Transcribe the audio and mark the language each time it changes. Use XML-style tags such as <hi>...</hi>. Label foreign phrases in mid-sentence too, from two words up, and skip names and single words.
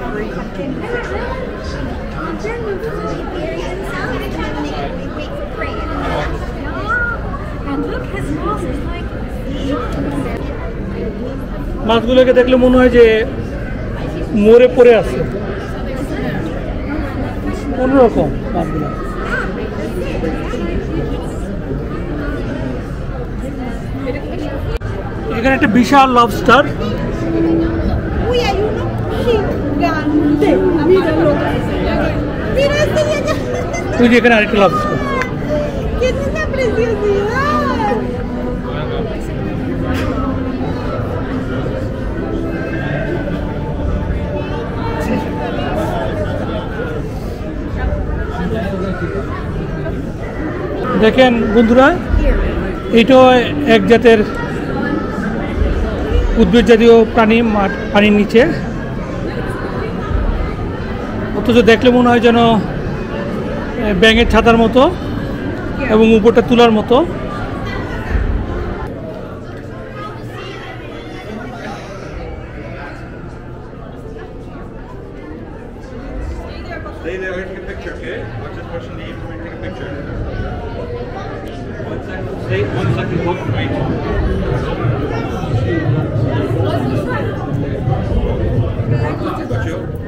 <bn>মাছগুলোকে দেখলে মনে হয় যে মরে পড়ে আছে, অন্যরকম মাছগুলো। এখানে একটা বিশাল লবস্টার,</bn> <es>Uy, hay uno gigante. Míralo. Mira este de allá.</es> <bn>ওই যে এখানে আরেকটা লবস্টার।</bn> <es>¿Qué es esta preciosidad?</es> <bn>দেখেন বন্ধুরা, এইটাও এক জাতের উদ্ভিদ জাতীয় প্রাণী, পানির নিচে, অথচ দেখলে মনে হয় যেন ব্যাঙের ছাতার মতো এবং উপরটা তুলার মতো।</bn> <en>Stay there, wait, take a picture, okay? Watch this person leave, we're take a picture. 1 second, stay 1 second, look, wait. Got you.</en>